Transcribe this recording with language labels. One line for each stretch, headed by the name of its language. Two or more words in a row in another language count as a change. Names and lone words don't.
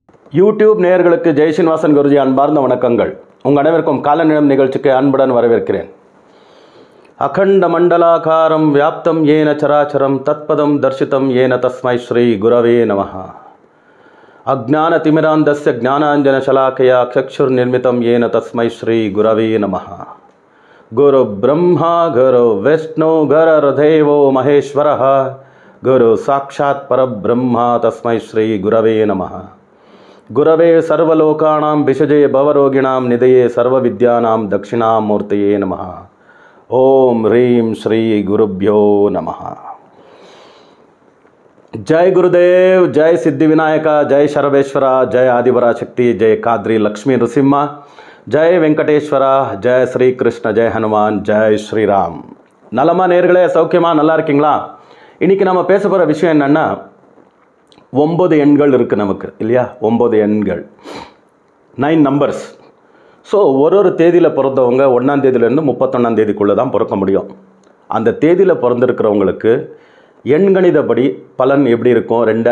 Tamil: யூடியூப் நேயர்களுக்கு ஜெய் ஸ்ரீனிவாசன் குருஜி அன்பார்ந்த வணக்கங்கள். உங்கள் அனைவருக்கும் கால நேரம் நிகழ்ச்சிக்கு அன்புடன் வரவேற்கிறேன்.
Sanskrit: अखण्ड मण्डलाकारं व्याप्तं येन चराचरम् तत्पदं दर्शितं येन तस्मै श्री गुरवे नमः. अज्ञान तिमिरान्धस्य ज्ञानाञ्जन शलाकया चक्षुर् निर्मितं येन तस्मै श्री गुरवे नमः. गुरु ब्रह्मा गुरु विष्णु गुरुर्देवो महेश्वरः गुरु साक्षात् परब्रह्मा तस्मै श्री गुरवे नमः. गुरवे सर्वलोकानां विषजे भवरोगिणां निधये सर्वविद्यानां दक्षिणामूर्तये नमः. ओम ह्रीं श्री गुरुभ्यो नमः. जय गुरुदेव, जय सिद्धिविनायक, जय शरवेश्वर, जय आदिपराशक्ति, जय काद्री लक्ष्मी नृसिंह, जय वेंकटेश्वर, जय श्री कृष्ण, जय हनुमान, जय श्रीराम.
Tamil: नलमा நேயர்களே, சௌக்கியமா நல்லா இருக்கீங்களா? இன்னைக்கு நம்ம பேச போகிற விஷயம் என்னன்னா, 9 எண்கள் இருக்குது நமக்கு இல்லையா? 9 எண்கள், 9 நம்பர்ஸ். ஸோ ஒரு தேதியில் பிறந்தவங்க 1ஆம் தேதியிலேருந்து 31ஆம் தேதிக்குள்ளே தான் பிறக்க முடியும். அந்த தேதியில் பிறந்திருக்கிறவங்களுக்கு எண்கணிதப்படி பலன் எப்படி இருக்கும்?